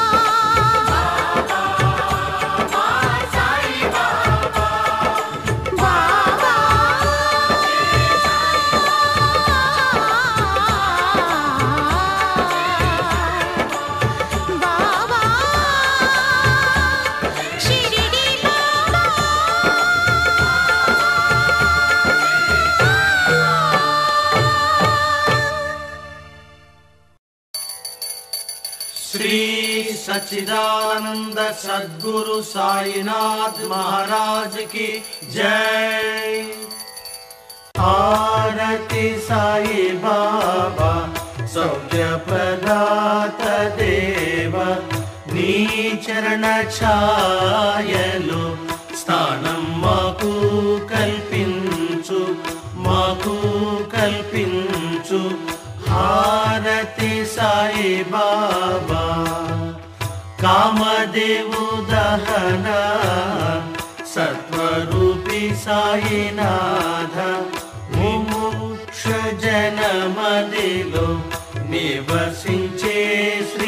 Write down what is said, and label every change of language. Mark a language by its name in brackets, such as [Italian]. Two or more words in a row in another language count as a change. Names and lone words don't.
[Telugu] బాబా బాబా షిరిడి బాబా [Hindi] श्री सच्चिदानंद सद्गुरु साईनाथ महाराज की जय। [Telugu] ఆరతి సాయి బాబా సౌఖ్య ప్రదాత దేవ నీ చరణ ఛాయలో స్థానం మాకు కల్పించు మాకు కల్పించు హారతి సాయి బాబా కామదేవు దహన సత్వరూపి సాయినాథ ముముక్ష జనమదిలో నివసించే